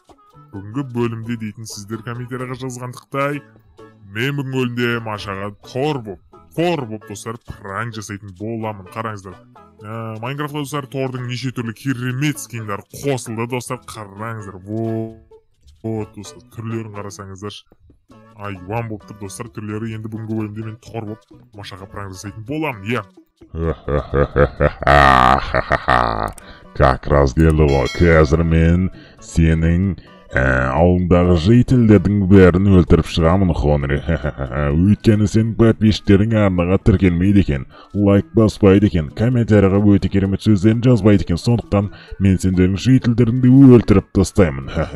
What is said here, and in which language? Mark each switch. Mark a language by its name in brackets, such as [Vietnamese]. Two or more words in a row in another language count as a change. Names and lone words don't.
[Kazakh] Бүгінгі бөлімде дейтін сіздер комментарияға жазғандықтай, мен бүгінгі бөлімде Машаға тор боп достар, пранк жасайтын боламын. Қараңыздар. Майнкрафтта достар, тордың неше түрлі керемет скиндер қосылды достар. Қараңыздар. Вот достар, түрлерін қарасаңыздар, айуан болып тұр достар, түрлері. Енді бүгінгі бөлімде мен тор боп Машаға пранк жасайтын боламын. [Russian] Я. Как раз [Kazakh] келді ғой. Қазір мен сенің ауылдағы жителдердің бәрін өлтіріп шығамын, Хонри. Өйткені сенің подписчиктерің арнаға тіркелмейді екен, лайк баспайды екен, комментарияға өте керемет сөздерін жазбайды екен. Сондықтан мен сендердің жителдеріңді өлтіріп тастаймын.